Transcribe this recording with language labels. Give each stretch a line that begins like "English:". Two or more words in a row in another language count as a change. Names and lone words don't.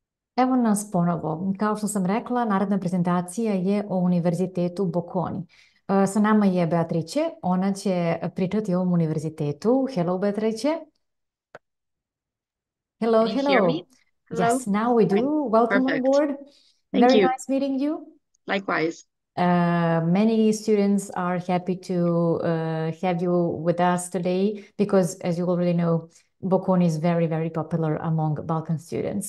Serbian: Evo nas ponovo. Kao što sam rekla, naredna prezentacija je o Univerzitetu Bocconi. Sa nama je Beatrice, ona će pričati o ovom univerzitetu.
English: Hello, Beatrice. Hello, Can you hear hello. me? Hello? Yes, now we Right. do. Welcome on Perfect. board. Thank Very you. nice meeting you. Likewise. Many students are happy to have you with us today because, as you already know, Bocconi is very, very popular among Balkan students.